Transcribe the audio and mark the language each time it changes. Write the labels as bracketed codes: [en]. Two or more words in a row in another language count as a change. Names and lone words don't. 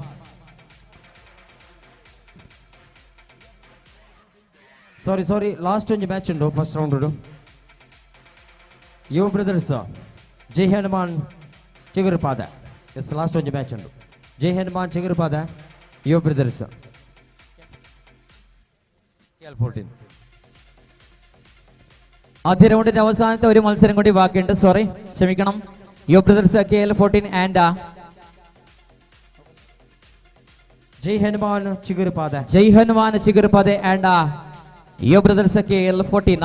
[en] sorry last [kn] ಒಂದು ಮ್ಯಾಚ್ ಉಂಟು [en] first round. [kn] ಯುವ ಬ್ರದರ್ಸ್ ಜೈ ಹನುಮಾನ್ ಚಿಗುರುಪಾದ. ಎಸ್ ಲಾಸ್ಟ್ ಒಂದು ಮ್ಯಾಚ್ ಉಂಟು. ಜೈ ಹನುಮಾನ್ ಚಿಗುರುಪಾದ ಯುವ ಬ್ರದರ್ಸ್ KL14. [ml] ആദ്യ റൗണ്ടിന്റെ അവസാനത്തെ ഒരു മത്സരം കൂടി ബാക്കിയുണ്ട്. ക്ഷമിക്കണം. യുവ ബ്രദർസ് KL14 ആൻഡ് ജയ് ഹനുമാൻ ചിഗുരുപാത ആൻഡ് യുവ ബ്രദർസ് KL14.